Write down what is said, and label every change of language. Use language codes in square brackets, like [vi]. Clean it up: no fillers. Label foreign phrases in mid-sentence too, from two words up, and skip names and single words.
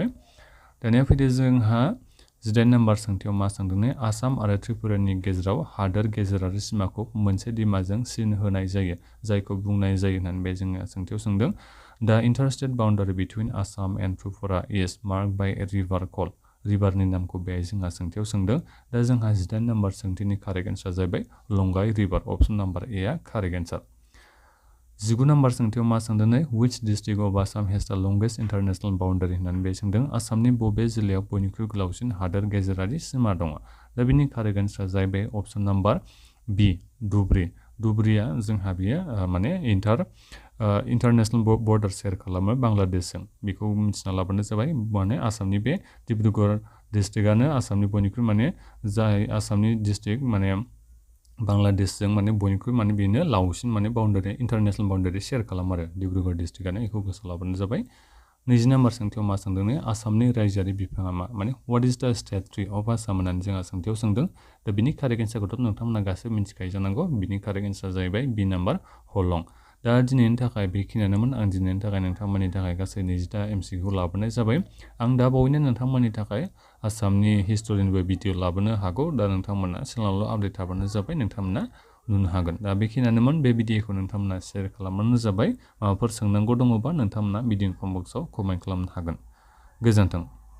[brx] दानिया फैदो जोंहा 18 नाम्बार सोंथियाव मा सोंदों नै आसाम आरो त्रिपुरानि गेजेराव हादोर गेजेरारि सिमाखौ मोनसे दिमाजों सिन होनाय जायो जायखौ बुंनाय जायो होननानै बे जोङो सोंथियाव सोंदों [en] the interstate boundary between Assam and Tripura is mark by a river call [brx] रिभारनि नामखौ बे जोंहा सोंथियाव सोंदों दा जोंहा 18 नाम्बार सोंथिनि [en] correct answer [brx] जाहैबाय [en] Longai river option number A [brx] आ कारेक्ट एन्सार। 19 नाम्बार सोंथियाव मा सोंदों नै [en] which district of Assam has the longest international boundary [brx] होननानै बे सोंदों आसामनि बबे जिल्लायाव बयनिख्रुइ गोलावसिन हादोर गेजेरारि सिमा दङ दा बिनि [en] correct answer [brx] जाहैबाय [en] option number B [brx] धुबरीया जोंहा बियो माने [en] international border [brx] शेयार खालामो बांलादेशजों बेखौ मिथिना लाबानो जाबाय माने आसामनि बे डिब्रुगड़ डिस्ट्रिक्टआनो आसामनि बयनिख्रुइ माने जाय आसामनि डिस्ट्रिक्ट माने बांलादेशजों माने बयनिख्रुइ माने बेनो लावसिन माने [en] boundary international boundary [brx] शेयार खालामो आरो डिब्रुगड़ डिस्ट्रिक्टआनो बेखौ गोसोआव लाबानो जाबाय। 20 नाम्बार सोंथियाव मा सोंदों नै आसामनि रायजोआरि बिफाङा मा माने [en] what is the state tree of Assam [brx] होननानै जोंहा सोंथियाव सोंदों दा बिनि कारेक्ट एन्सारखौथ' नोंथांमोना गासैबो मिथिखायो जानांगौ बिनि [en] correct answer [brx] जाहैबाय बी नाम्बार हलं। दा दिनैनि थाखाय बेखिनियानोमोन आं दिनैनि थाखाय नोंथांमोननि थाखाय गासै 20टा एमसिकिउ लाबोनाय जाबाय आं दा बावैनो नोंथांमोननि थाखाय आसामनि हिस्ट'रिनिबो भिडिअ लाबोनो हागौ दा नोंथांमोना चेनेलावल' आपडेट थाबानो जाबाय नोंथांमोना नुनो हागोन दा बेखिनियानोमोन बे भिडिअखौ नोंथांमोना शेयार खालामबानो जाबाय माबाफोर सोंनांगौ दङबा नोंथांमोना [en] video comment [brx] बक्सआव कमेन्ट खालामनो हागोन गोजोन्थों।